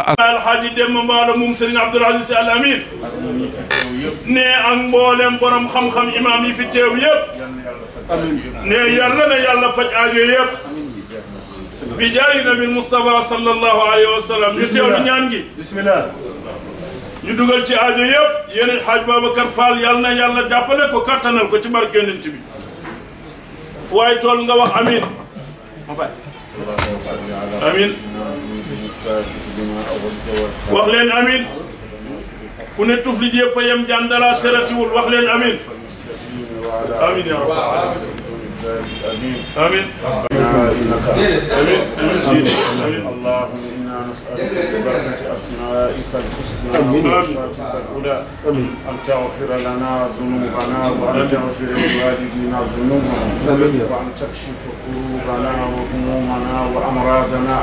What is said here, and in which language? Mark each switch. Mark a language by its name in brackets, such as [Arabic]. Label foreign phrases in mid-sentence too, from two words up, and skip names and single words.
[Wolof] alxaaji Demba Mballo moom Serigne Abdoul Aziz Al Amin ne ak mboolem borom xam-xam imaam yi fi teew yëpp ne yàlla na yàlla faj aajo yëpp bi jaayi nabil Mustafa [Arabic] صلى الله عليه وسلم [Wolof] ñu teewlu ñaan gi bismillah ñu dugal ci aajo yëpp yéen Hadj Babacar Fall yàlla na yàlla jàppale ko kattanal ko ci barke Yonent bi fu waay tool nga wax amin amin wax leen amin ku ne tuflit yëpp a yem jaan dara seratiwul wax leen amin amin [Arabic] يا رب آمين آمين آمين آمين اللهم إنا نسألك ببركة أسمائك الحسنى وصفاتك العلى أن تغفر لنا ذنوبنا وأن تغفر لوالدينا ذنوبنا وأن تكشف قلوبنا وهمومنا وأمراضنا